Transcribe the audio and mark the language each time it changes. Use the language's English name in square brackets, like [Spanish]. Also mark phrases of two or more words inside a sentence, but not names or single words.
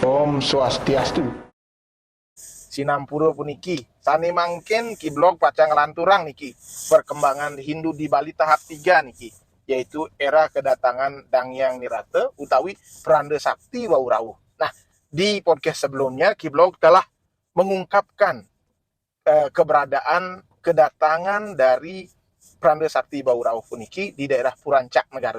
[Indonesian] Om Swastiastu. [Balinese] Sinampura puniki sani mangken ki blog pacang lanturang niki [Indonesian] perkembangan Hindu di Bali tahap 3 [Balinese] niki, [Indonesian] yaitu era kedatangan Dangyang Nirata utawi Pranda Sakti Wau Rawuh. Nah, di podcast sebelumnya ki blog telah mengungkapkan keberadaan kedatangan dari Pranda Sakti Wau Rawuh puniki di daerah Purancak Negara.